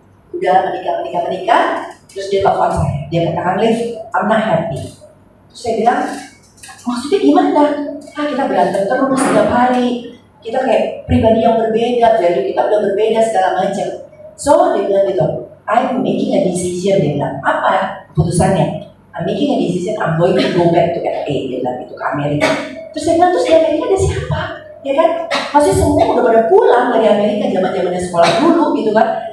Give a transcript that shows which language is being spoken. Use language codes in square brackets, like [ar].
[id] Udah menikah, terus dia telepon saya, dia katakan, Liv, [en] I'm not happy. [id] Terus saya bilang, maksudnya gimana? Kita berantem terus setiap hari, kita kayak pribadi yang berbeda, value kita udah berbeda segala macam. [en] So [id] dia bilang gitu, [en] I'm making a decision. [id] Dia bilang, apa keputusannya? [en] I'm making a decision, I'm going to go back to LA. [id] Dia bilang gitu, ke Amerika. Terus saya bilang, terus di Amerika ada siapa? Ya kan? Maksudnya semua udah pada pulang dari Amerika, zaman-zamannya sekolah dulu gitu kan.